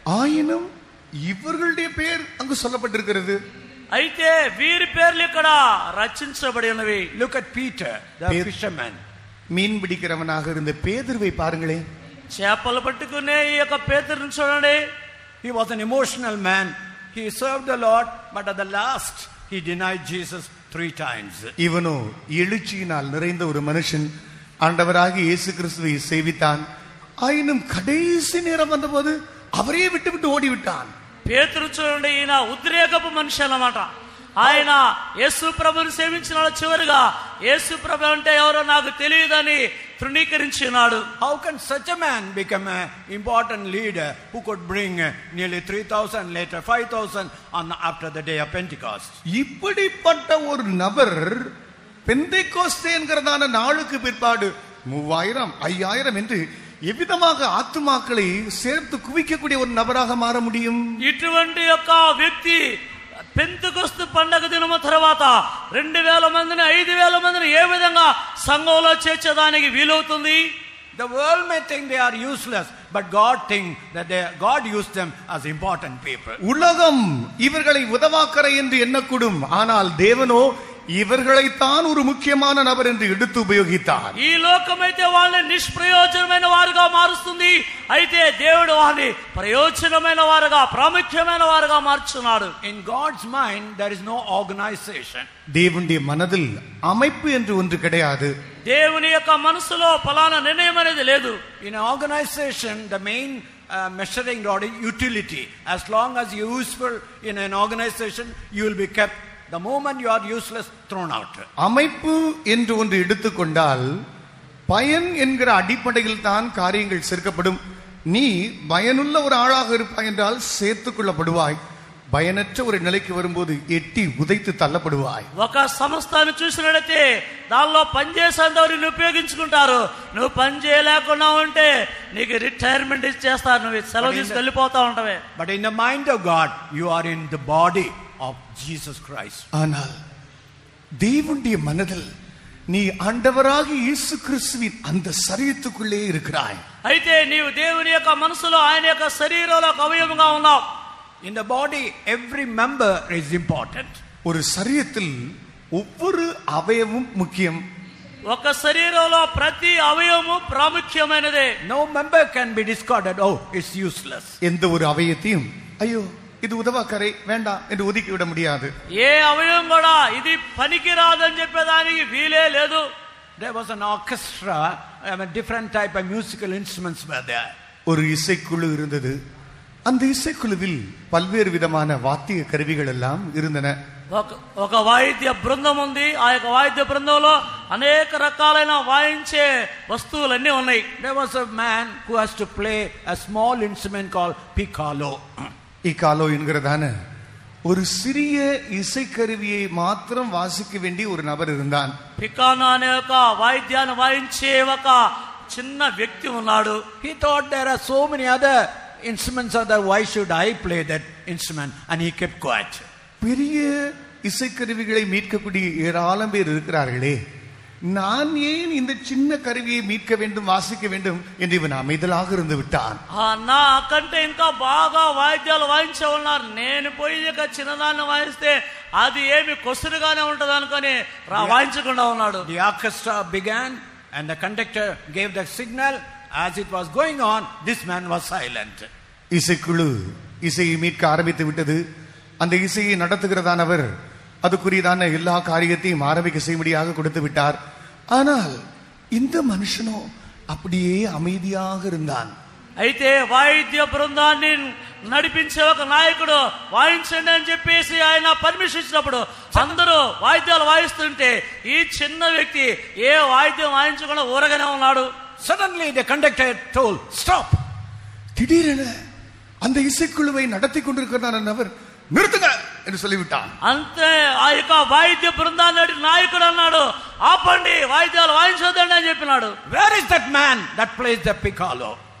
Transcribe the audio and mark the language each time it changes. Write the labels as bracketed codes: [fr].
[ta] ஆயினும் இவர்களுடைய பேர் அங்கு சொல்லப்பட்டிருக்கிறது. [te] అయితే వీరి పేర్లు ఇక్కడ రచించబడి ఉన్నవి. [en] Look at Peter, the fisherman. [ta] மீன் பிடிக்கிறவனாக இருந்த பேதுருவை பாருங்களேன். [te] చేపలు పట్టుకునే ఈ యొక్క పేతురుని చూడండి. [en] He was an emotional man. He served the Lord, but at the last he denied Jesus 3 times. [ta] இவனோ எழுச்சியினால் நிறைந்த ஒரு மனுஷன், ஆண்டவராகிய இயேசு கிறிஸ்துவை சேவித்தான். ஆயினும் கடைசி நேரம் வந்தபோது அவரே விட்டு ஓடிவிட்டான். [te] పేతురు చూడండి, ఈయన ఉద్రేకపు మనిషి అన్నమాట. ఆయన యేసు ప్రభుని సేవించిన చివరిగా యేసు ప్రభు అంటే ఎవరో నాకు తెలియదని తృణీకరించినాడు. [en] How can such a man become an important leader who could bring nearly 3,000, later 5,000 on after the day of Pentecost? [ta] இப்படிப்பட்ட ஒரு நபர் பெந்தேகோஸ்தே என்கிறதான நாளுக்கு பிற்பாடு 3,000, 5,000 என்று எவ்விதமாக ஆத்துமாக்களை சேர்த்து குவிக்கக்கூடிய ஒரு நபராக மாற முடியும்? [te] ఇటువంటి యొక్క వ్యక్తి పెంతెకొస్తు పండగ దినము తర్వాత 2,000 మందిని 5,000 మందిని ఏ విధంగా సంఘంలో చేర్చడానికి వీలవుతుంది? [en] The world may think they are useless, but God thinks that God used them as important people. [ta] உலகம் இவர்களை உதவாக்கரை என்று எண்ணக்கூடும், ஆனால் தேவனோ இவர்களைத்தான் ஒரு முக்கியமான நபர் என்று எடுத்து உபயோகித்தார். [te] ఈ లోకమైతే వాళ్ళని నిష్ప్రయోజనమైన వారుగా మారుస్తుంది, అయితే దేవుడు వారిని ప్రయోజనమైన వారుగా ప్రాముఖ్యమైన వారుగా మార్చున్నాడు. [en] In God's mind there is no organization. [ta] தேவனுடைய மனதில் அமைப்பு என்று ஒன்று கிடையாது. [te] దేవుని యొక్క మనసులో ఫలానా నిర్ణయం అనేది లేదు. [en] In an organization the main measuring rod is utility. As long as you are useful in an organization, you will be kept. The moment you are useless, thrown out. [ta] அமைப்பு என்று ஒன்று எடுத்துக்கொண்டால் பயன் என்கிற அடிப்படையில் தான் காரியங்கள் சேர்க்கப்படும். நீ பயனுள்ள ஒரு ஆளாக இருப்பாய் என்றால் சேர்த்துக் கொள்ளப்படுவாய். பயனற்ற ஒரு நிலைக்கு வரும்போது எட்டி உதைத்து தள்ளப்படுவாய். [te] ఒక సంస్థను చూసినట్లయితే దానిలో పనిచేసేంతవరకు నువ్వు ఉపయోగించుకుంటారు. నువ్వు పని చేయలేకుండా ఉంటే నీకు రిటైర్మెంట్ ఇచ్చేస్తారు, నువ్వు సెలవు తీసుకు వెళ్ళిపోతా ఉంటావే. [en] But in the mind of God, you are in the body of Jesus Christ. [ta] ஆனால் தேவனுடைய மனதில் நீ ஆண்டவராகிய இயேசு கிறிஸ்துவின் அந்த சரீரத்துக்குள்ளே இருக்கிறாய். [te] అయితే నీవు దేవుని యొక్క మనసులో ఆయన యొక్క శరీరంలో అవయవంగా ఉన్నావు. [en] In the body every member is important. [ta] ஒரு சரீரத்தில் ஒவ்வொரு அவயவமும் முக்கியம். [te] ఒక శరీరంలో ప్రతి అవయవము ప్రాముఖ్యమైనదే. [en] No member can be discarded. Oh, it's useless. [ta] எந்த ஒரு அவயத்தையும் ஐயோ இது உதவாக்கரை வேண்டாம் என்று ஒதுக்கி விட முடியாது. [te] ఏ అవయవం కూడా ఇది పనికిరాదని చెప్పేదానికి వీలే లేదు. [en] There was an orchestra, different type of musical instruments were there. [ta] ஒரு இசைக்குழு இருந்தது. அந்த இசைக்குழுவில் பல்வேறு விதமான வாத்திய கருவிகள் எல்லாம் இருந்தன. [te] ఒక వాయిద్య బృందం ఉంది. ఆ యొక్క వాయిద్య బృందంలో అనేక రకాలైన వాయించే వస్తువులన్నీ ఉన్నాయి. [en] There was a man who has to play a small instrument called piccolo. [ta] இக்காலோ என்கிறதான ஒரு சிறிய இசைக்கருவியை மாத்திரம் வாசிக்க வேண்டிய ஒரு நபர் இருந்தான். [te] పికానో అనే ఒక వాయిద్యాన్ని వాయించే ఒక చిన్న వ్యక్తి ఉన్నాడు. [en] He thought there are so many other instruments are there, why should I play that instrument? And he kept quiet. [ta] பெரிய இசைக்கருவிகளை மீட்கக்கூடிய ஏராளம் பேர் இருக்கிறார்களே, நான் ஏன் இந்த சின்ன கருவியை மீட்க வேண்டும், வாசிக்க வேண்டும் என்று இவன் அமைதலாக இருந்து விட்டான். [te] నా కంటే ఇంకా బాగా వాయిద్యాలు వాయించే ఉన్నారు, నేను పోయి ఇక చిన్నదాన్ని వాయిస్తే అది ఏమి కొసరుగానే ఉంటది అనుకొని వాయించకుండా ఉన్నాడు. [en] The orchestra began and the conductor gave the signal. As it was going on, this man was silent. [ta] இசைக்குழு இசையை மீட்க ஆரம்பித்து விட்டது. அந்த இசையை நடத்துகிறதானவர் அதுக்குரியதான எல்லா காரியத்தையும் ஆரம்பிக்க செய்யும்படியாக கொடுத்து விட்டார். ஆனால் இந்த மனுஷனோ அப்படியே அமைதியாக இருந்தான். [te] అయితే వాయిద్య బృందాన్ని నడిపించే ఒక నాయకుడు వాయించండి అని చెప్పేసి ఆయన పర్మిషన్ ఇచ్చినప్పుడు అందరూ వాయిద్యాలు వాయిస్తుంటే ఈ చిన్న వ్యక్తి ఏ వాయిద్యం వాయించకుండా ఊరగానే ఉన్నాడు. [en] Suddenly the conductor told, stop. [ta] திடீரென அந்த இசைக்குழுவை நடத்தி கொண்டிருக்கிறார் நிறுத்துங்க என்று சொல்லிவிட்டான். [te] అంతే ఆ యొక్క వాయిద్య బృందాన్ని నాయకుడు అన్నాడు, ఆపండి, వాయిద్యాలు వాయించొద్దండి అని చెప్పినాడు. [en] Where is that man that plays the piccolo?